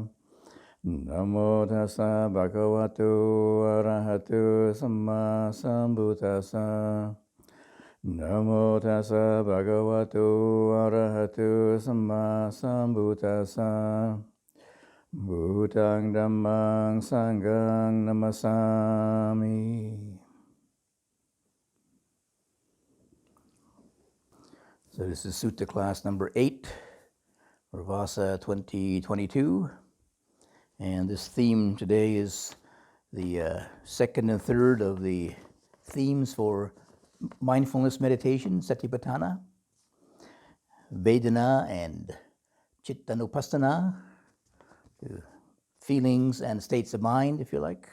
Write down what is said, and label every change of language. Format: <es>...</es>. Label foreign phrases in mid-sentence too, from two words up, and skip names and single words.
<pi>Namo tassa bhagavato arahato samma sambuddhassa. Namo tassa bhagavato arahato samma sambuddhassa. Bhutang dhammang sanghang namasami.</pi> <en>So this is Sutta class number 8, Vasa 2022. And this theme today is the second and third of the themes for mindfulness meditation, Satipatthana, Vedana and Chittanupassana, feelings and states of mind, if you like.</en>